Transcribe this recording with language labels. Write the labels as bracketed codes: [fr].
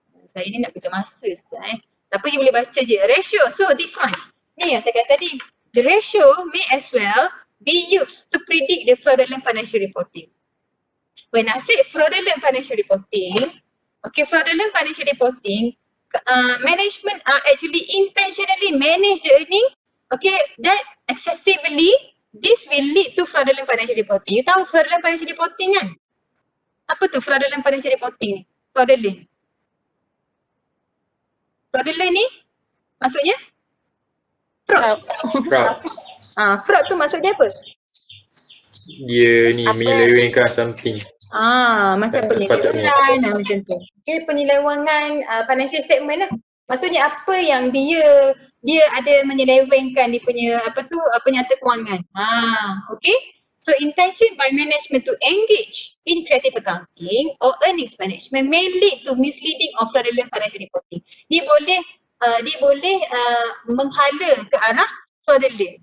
[ms] Saya ni nak kerja masa sekejap Tapi you boleh baca je. Ratio, so this one. Ni yang saya kata tadi. [en] The ratio may as well be used to predict the fraudulent financial reporting. When I say fraudulent financial reporting, okay, fraudulent financial reporting, management are actually intentionally manage the earning, okay, that excessively, this will lead to fraudulent financial reporting. You tahu fraudulent financial reporting kan? Apa tu fraudulent financial reporting ni? Fraudulent. [ms] Fraudulent ni maksudnya? Fraud. Fraud tu maksudnya apa? Dia ni menyelewengkan something. Macam penyelewengan macam tu. Okay, penyelewengan financial statement lah. Maksudnya apa yang dia ada menyelewengkan dia punya penyata kewangan. Okay. [en] So intention by management to engage in creative accounting or earnings management may lead to misleading or fraudulent financial reporting. [ms] Dia boleh menghala ke arah fraudulent.